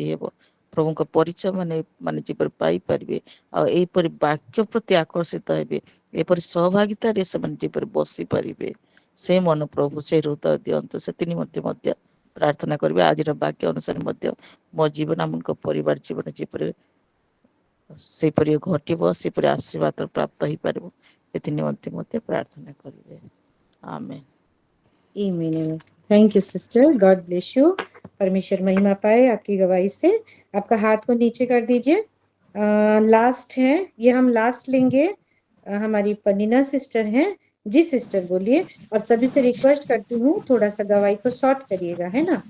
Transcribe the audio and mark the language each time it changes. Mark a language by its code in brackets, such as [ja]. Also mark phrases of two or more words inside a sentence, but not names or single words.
[or] ହେବ ପ୍ରଭୁଙ୍କ ପରିଚୟ ମାନେ ଯେପରି ପାଇପାରିବେ ଆଉ ଏହିପରି ବାକ୍ୟ ପ୍ରତି ଆକର୍ଷିତ ହେବେ ଏପରି ସହଭାଗିତାରେ ସେମାନେ ଯେପରି ବସିପାରିବେ ସେ ମନ ପ୍ରଭୁ ସେ ହୃଦୟ ଦିଅନ୍ତୁ ସେଥି ନିମନ୍ତେ ମଧ୍ୟ ପ୍ରାର୍ଥନା କରିବେ ଆଜିର ବାକ୍ୟ ଅନୁସାରେ ମଧ୍ୟ ମୋ ଜୀବନ ଆମଙ୍କ ପରିବାର ଜୀବନ ଯେପରି ସେପରି ଘଟିବ ସେପରି ଆଶୀର୍ବାଦ ପ୍ରାପ୍ତ ହେଇପାରିବ ଏଥି ନିମନ୍ତେ ମଧ୍ୟ ପ୍ରାର୍ଥନା କରିବେ आमेन [hi] आमीन आमीन। [en] Thank you sister, God bless you. [hi] परमेश्वर महिमा पाए आपकी गवाही से। आपका हाथ को नीचे कर दीजिए। लास्ट है ये, हम लास्ट लेंगे। हमारी पनीना सिस्टर हैं। जी सिस्टर बोलिए, और सभी से रिक्वेस्ट करती हूँ थोड़ा सा गवाही को शॉर्ट करिएगा, है ना।